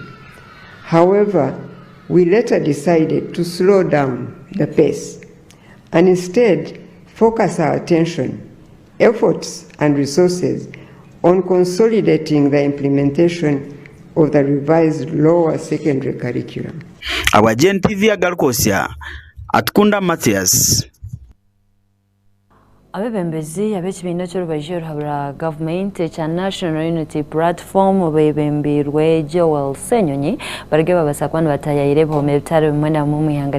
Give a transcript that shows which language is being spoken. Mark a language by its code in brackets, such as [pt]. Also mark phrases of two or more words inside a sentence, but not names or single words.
[en] However, we later decided to slow down the pace and instead focus our attention, efforts, and resources on consolidating the implementation of the revised lower secondary curriculum. Our GNTV Agarikwostya, Atkunda Matthias. [nyn] Abebembezi abekibiina ky'orubaiziro habura gavumenti ekya National Unity Platform bebembirwe Joel Senyonyi barage babasakwa nibatayayire ebihome ebitari bimwe na bimwe mu ihanga